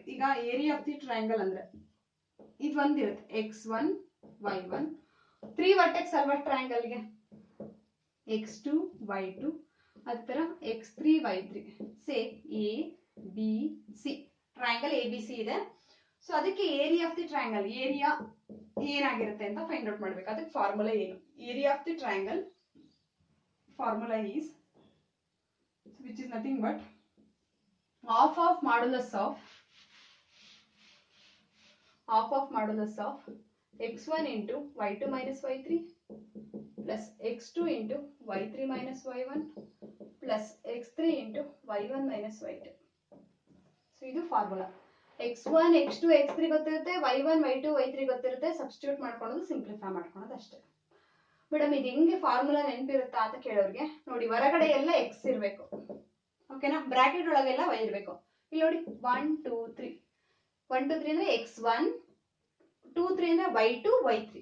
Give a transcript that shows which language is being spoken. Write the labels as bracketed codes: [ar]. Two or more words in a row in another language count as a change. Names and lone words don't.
[kn] ಈಗ [en] area of the triangle [kn] ಅಂದ್ರೆ ಇದು ಒಂದಿರುತ್ತೆ x1 y1 3 ವರ್ಟೆಕ್ಸ್ ಅಲ್ವಾ ಟ್ರಯಾಂಗಲ್ಗೆ, x2 y2 ಅದೇ ತರ x3 y3 [en] say A B C triangle A B C [kn] ಇದೆ. ಸೊ ಅದಕ್ಕೆ [en] area of the triangle area [kn] ಏನಾಗಿರುತ್ತೆ ಅಂತ [en] find out [kn] ಮಾಡ್ಬೇಕು. ಅದಕ್ಕೆ ಫಾರ್ಮುಲಾ ಏನು, [en] area of the triangle formula is which is nothing but half of modulus of x1 into y2 minus y3 plus x2 into y3 minus y1 plus x3 into y1 minus y2. [kn] So ಇದು ಫಾರ್ಮುಲಾ. x1 x2 x3 ಗೊತ್ತಿರುತ್ತೆ, y1 y2 y3 ಗೊತ್ತಿರುತ್ತೆ, ಸಬ್ಸ್ಟಿಟ್ಯೂಟ್ ಮಾಡ್ಕೊಳ್ಳೋದು, ಸಿಂಪ್ಲಿಫೈ ಮಾಡ್ಕೊಳ್ಳೋದು ಅಷ್ಟೇ. ಮೇಡಮ್ ಇದು ಹೆಂಗೆ ಫಾರ್ಮುಲಾ ನೆನಪಿರುತ್ತಾ ಅಂತ ಕೇಳೋರಿಗೆ, ನೋಡಿ ಹೊರಗಡೆ ಎಲ್ಲ x ಇರಬೇಕು, ಓಕೆನಾ, ಬ್ರಾಕೆಟ್ ಒಳಗೆಲ್ಲ y ಇರಬೇಕು. ಇಲ್ಲಿ ನೋಡಿ 1 2 3 1 2 3 ಅಂದ್ರೆ x1 2 3 ಅಂದ್ರೆ y2 y3.